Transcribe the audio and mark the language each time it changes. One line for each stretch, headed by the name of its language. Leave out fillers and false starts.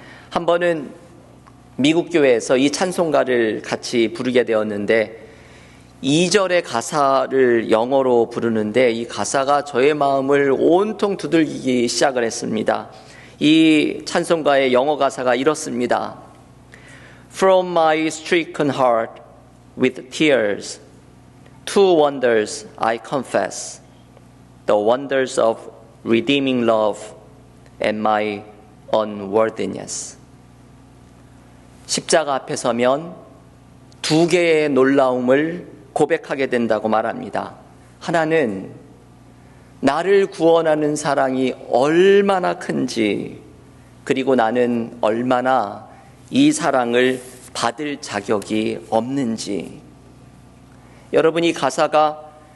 Korean: 한 번은 미국 교회에서 이 찬송가를 같이 부르게 되었는데 2절의 가사를 영어로 부르는데 이 가사가 저의 마음을 온통 두들기기 시작을 했습니다. 이 찬송가의 영어 가사가 이렇습니다.
English: From my stricken heart with tears, two wonders I confess, the wonders of redeeming love and my unworthiness.
Korean: 십자가 앞에 서면 2개의 놀라움을 고백하게 된다고 말합니다. 하나는 나를 구원하는 사랑이 얼마나 큰지, 그리고 나는 얼마나 이 사랑을 받을 자격이 없는지. 여러분, 이 가사가